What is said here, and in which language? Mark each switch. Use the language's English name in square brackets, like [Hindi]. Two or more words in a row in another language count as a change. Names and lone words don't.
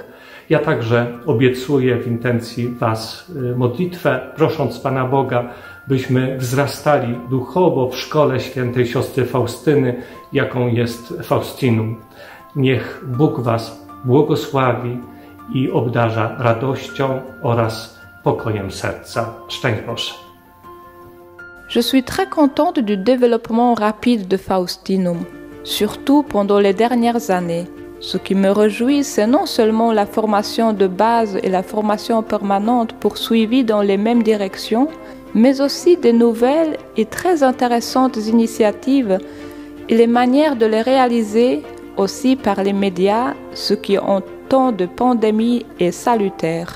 [Polish] Ja także obiecuję w intencji Was modlitwę, prosząc Pana Boga, byśmy wzrastali duchowo w szkole świętej siostry Faustyny, jaką jest Faustinum. Niech Bóg Was błogosławi i obdarza radością oraz pokojem serca. Szczęść Boże. [French] Je suis très contente du développement rapide de Faustinum, surtout pendant les dernières années. Ce qui me réjouit, c'est non seulement la formation de base et la formation permanente poursuivie dans les mêmes directions, mais aussi des nouvelles et très intéressantes initiatives et les manières de les réaliser aussi par les médias, ce qui en temps de pandémie est salutaire.